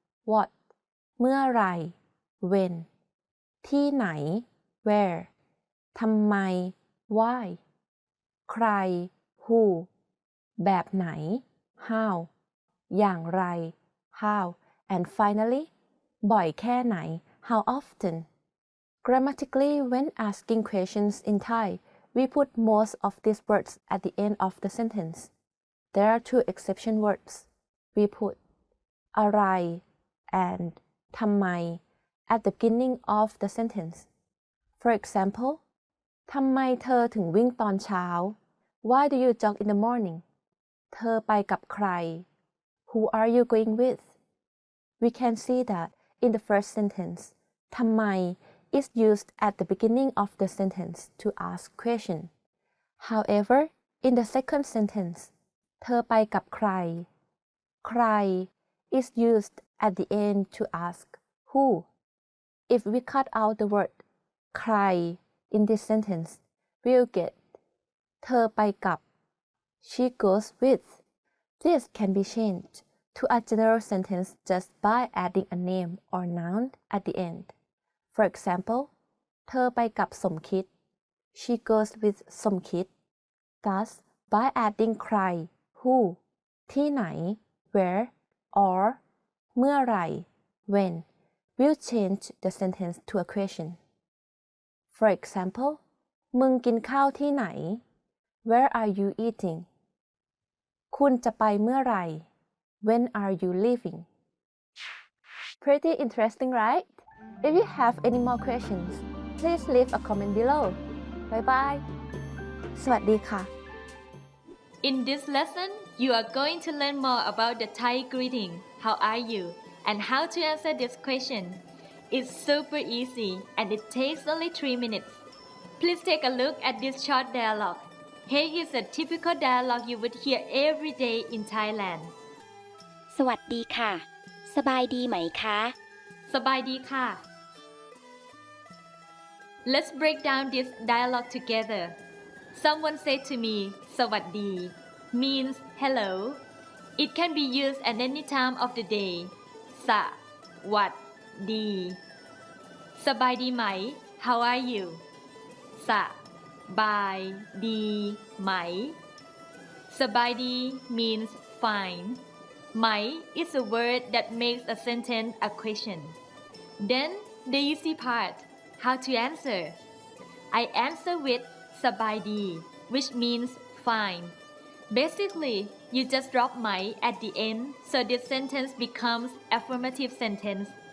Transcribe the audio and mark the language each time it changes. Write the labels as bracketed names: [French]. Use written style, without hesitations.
[English] what เมื่อไหร่ when ที่ไหน where ทำไม why ใคร who แบบไหน how อย่างไร how and finally บ่อยแค่ไหน how often Grammatically, when asking questions in Thai, we put most of these words at the end of the sentence. There are two exception words. We put อะไร and ทำไม at the beginning of the sentence. For example, [Thai] ทำไมเธอถึงวิ่งตอนเช้า [English] Why do you jog in the morning? [Thai] เธอไปกับใคร [English] Who are you going with? We can see that in the first sentence, ทำไมis used at the beginning of the sentence to ask question. However, in the second sentence, [Thai] เธอไปกับใคร [English] ใคร is used at the end to ask who. If we cut out the word ใคร in this sentence, we'll get [Thai] เธอไปกับ [English] she goes with. This can be changed to a general sentence just by adding a name or noun at the end. For example, [Thai] เธอไปกับสมคิด [English] She goes with สมคิด Thus, by adding ใคร who ที่ไหน where or เมื่อไหร่ when, we'll change the sentence to a question. For example, [Thai] มึงกินข้าวที่ไหน [English] Where are you eating? [Thai] คุณจะไปเมื่อไหร่ [English] When are you leaving? Pretty interesting, right? If you have any more questions, please leave a comment below. Bye bye. [Thai] สวัสดีค่ะ [English] In this lesson, you are going to learn more about the Thai greeting, how are you, and how to answer this question. It's super easy and it takes only 3 minutes. Please take a look at this short dialogue. Here is a typical dialogue you would hear every day in Thailand. [Thai] สวัสดีค่ะ สบายดีไหมคะ สบายดีค่ะ [English] Let's break down this dialogue together. Someone said to me, สวัสดี means hello. It can be used at any time of the day. [Thai] สวัสดี สบายดีไหม [English] How are you? [Thai] สบายดีไหม [English] สบายดี means fine. ไหม is a word that makes a sentence a question. Then the easy part, how to answer. I answer with สบายดี which means fine. Basically, you just drop ไหม at the end, so this sentence becomes affirmative sentence.